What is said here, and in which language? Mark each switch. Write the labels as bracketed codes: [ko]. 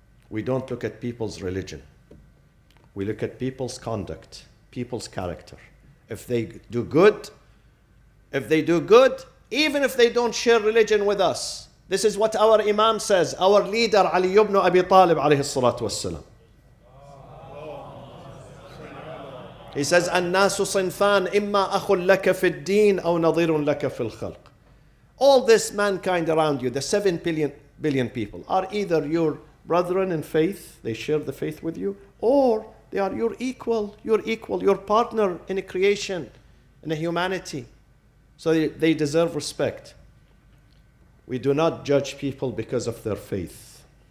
[en] We don't look at people's religion. We look at people's conduct, people's character. If they do good, even if they don't share religion with us, this is what our Imam says, our leader Ali ibn Abi Talib alayhi salatu wassalam. He says, [ar] الناس صنفان إما أخ لك في الدين أو نظير لك في الخلق. [en] All this mankind around you, the 7 billion people, are either your brethren in faith, they share the faith with you, or they are your equal, your partner in a creation, in a humanity. So they deserve respect. We do not judge people because of their faith.